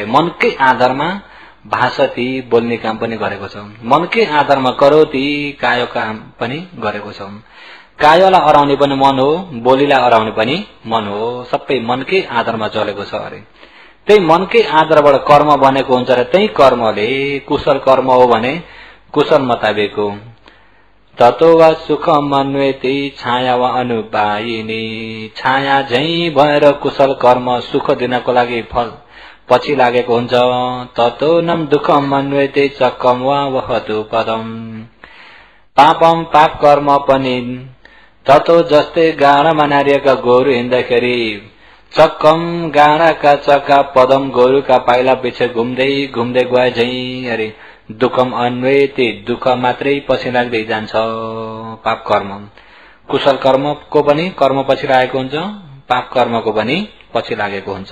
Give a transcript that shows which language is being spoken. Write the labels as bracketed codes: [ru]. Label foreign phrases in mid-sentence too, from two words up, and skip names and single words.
[ne] मनकै आधारमा भाषती बोल्ने काम पनि गरेको छ, मनकै आधारमा करोति काय काम पनि गरेको छ। कायलाई अराउने पनि मन हो, बोलीलाई अराउने पनि मन हो, सबै मनकै आधारमा चलेको छ अरे। त्यही मनकै आधारबाट कर्म बनेको हुन्छ र त्यही कर्मले कुशल कर्म हो भने कुशल मुताबिक हो। [pi] ततो वा सुख मन्वेति छाया वा अनुपायिनी। [ne] छाया झैं भएर कुशल कर्म सुख दिनको लागि फल पछि लागेको हुन्छ। [pi] ततो नम दुःखम मन्वेति चक्कम वा वहतु पदम। [ne] पापम पाप कर्म पनि ततो जस्तै गाडामा नारिएका गोरु हिँड्दाखेरि चक्कम गाडाका चक्का पदम गोरुका पाइला पछि घुम्दै घुम्दै गए झैं अरे [pi] दुःखम अन्वेति [ne] दुःख मात्रै पछि लाग्दै जान्छ। पाप कर्म कुशल कर्मको पनि कर्म पछि लागेको हुन्छ, पाप कर्मको पनि पछि लागेको हुन्छ।